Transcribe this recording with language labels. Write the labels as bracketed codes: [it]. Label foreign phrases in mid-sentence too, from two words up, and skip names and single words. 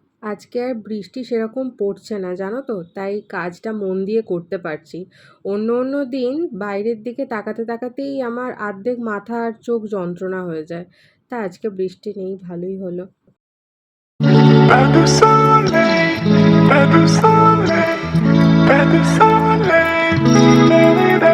[bn] আজকে আর বৃষ্টি সেরকম পড়ছে না জানো তো, তাই কাজটা মন দিয়ে করতে পারছি। অন্য অন্য দিন বাইরের দিকে তাকাতে তাকাতেই আমার অর্ধেক মাথা আর চোখ যন্ত্রণা হয়ে যায়। তা আজকে বৃষ্টি নেই, ভালোই হলো। [fr] Pas de soleil, pas de soleil, pas de soleil, da-da-da.